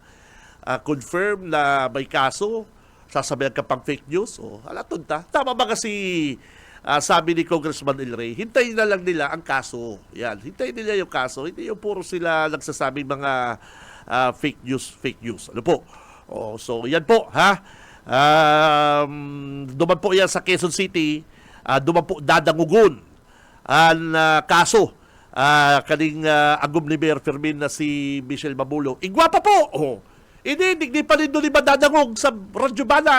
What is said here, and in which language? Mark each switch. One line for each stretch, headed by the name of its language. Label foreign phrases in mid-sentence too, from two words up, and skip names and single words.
Filipino: Confirm na may kaso, sasabihan ka pang
English: fake news.
Bikol: Alatun ta.
Filipino: Tama ba kasi sabi ni Congressman El Rey, hintayin na lang nila ang kaso. Yan, hintayin nila yung kaso. Hindi yung puro sila nagsasabi mga
English: fake news.
Filipino: Ano po? So, yan po, ha?
Bikol: Duman po yan sa Quezon City. Duman po dadangugon ang kaso. Kaning agum ni Mayor Fermin na si Michelle Mabulo. Igwapa po!
Filipino: Hindi pa rin doon ni madadangog sa Radyo Banat.